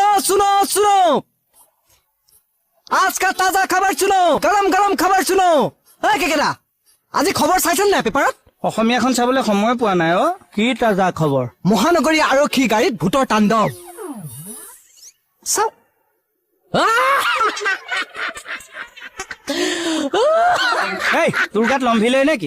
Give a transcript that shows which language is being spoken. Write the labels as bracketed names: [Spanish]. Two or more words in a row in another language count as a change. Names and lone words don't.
[Hindi] सुनो सुनो आज का ताजा खबर सुनो गरम गरम खबर सुनो केकेरा [Assamese] আজি খবৰ চাইছেন না পেপাৰত অসমীয়াখন চাবলৈ সময় পোৱা নাই অ কি তাজা খবৰ মহানগৰী আৰক্ষী গাড়ীত ভূতৰ তাণ্ডৱ চাও এই তোৰ গাত লম্ভিলে নেকি